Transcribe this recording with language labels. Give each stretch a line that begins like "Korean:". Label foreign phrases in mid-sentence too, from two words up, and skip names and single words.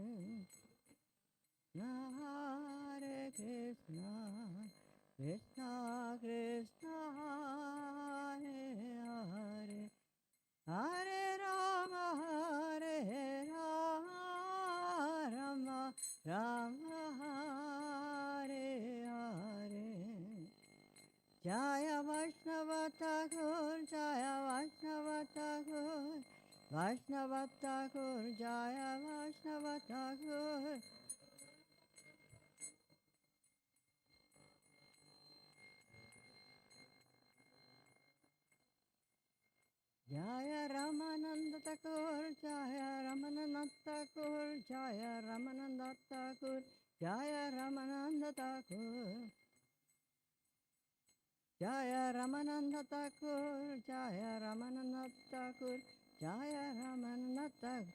Sanskrit: हरे कृष्ण कृष्ण कृष्ण हरे हरे हरे राम राम राम हरे हरे
Bangla: জয় বৈষ্ণব ঠাকুর জয় বৈষ্ণব ঠাকুর বৈষ্ণব ঠাকুর জয় বৈষ্ণব ঠাকুর জয় রামানন্দ ঠাকুর, জয় রামানন্দ ঠাকুর, জয় রামানন্দ ঠাকুর, জয় রামানন্দ ঠাকুর, জয় রামানন্দ ঠাকুর, জয় রামানন্দ ঠাকুর, জয় রামানন্দ ঠাকুর.